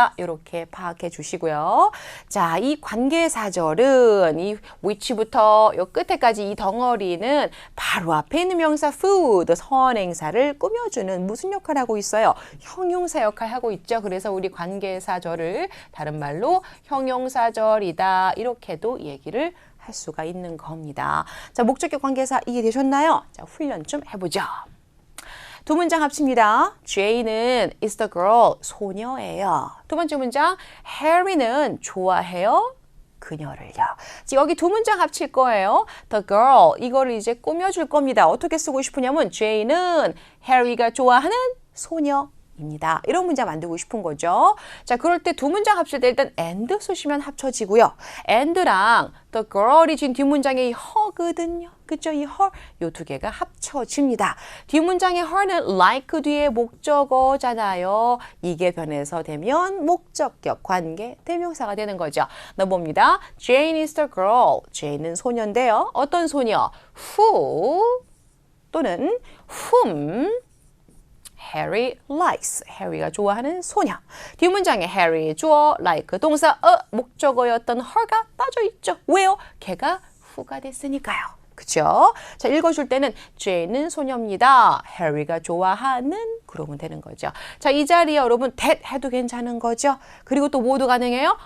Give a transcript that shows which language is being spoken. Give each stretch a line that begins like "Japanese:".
Korean: 이렇게 파악해 주시고요. 자, 이 관계사절은 이 which부터 요 끝에까지 이 덩어리는 바로 앞에 있는 명사 food, 선행사를 꾸며주는 무슨 역할을 하고 있어요? 형용사 역할을 하고 있죠. 그래서 우리 관계사절을 다른 말로 형용사절이다. 이렇게도 얘기를 할 수가 있는 겁니다. 자, 목적격 관계사 이해되셨나요? 자, 훈련 좀 해보죠. 두 문장 합칩니다.
English: Jane은 is the girl,
Korean: 소녀예요. 두 번째 문장, Harry는 좋아해요. 그녀를요. 지금 여기 두 문장 합칠 거예요. The girl, 이거를 이제 꾸며줄 겁니다. 어떻게 쓰고 싶으냐면 Jane은 Harry가 좋아하는 소녀. 입니다. 이런 문장 만들고 싶은 거죠. 자, 그럴 때 두 문장 합칠 때 일단 and 쓰시면 합쳐지고요. and랑 the girl이 지금 뒷문장에 이 her거든요. 그죠? 이 her, 요 두 개가 합쳐집니다. 뒷문장의 her는 like 뒤에 목적어잖아요. 이게 변해서 되면 목적격 관계 대명사가 되는 거죠. 넣어봅니다.
English: Jane is the girl.
Korean: Jane은 소녀인데요. 어떤 소녀?
English: Who 또는 whom Harry likes.
Korean: Harry가 좋아하는 소녀. 뒷문장에 Harry, 주어, like, 동사, 목적어였던 her가 빠져있죠. 왜요? 걔가 who가 됐으니까요. 그쵸? 자, 읽어줄 때는 Jane은 소녀입니다. Harry가 좋아하는 그러면 되는 거죠. 자, 이 자리에 여러분 that 해도 괜찮은 거죠. 그리고 또 뭐도 가능해요?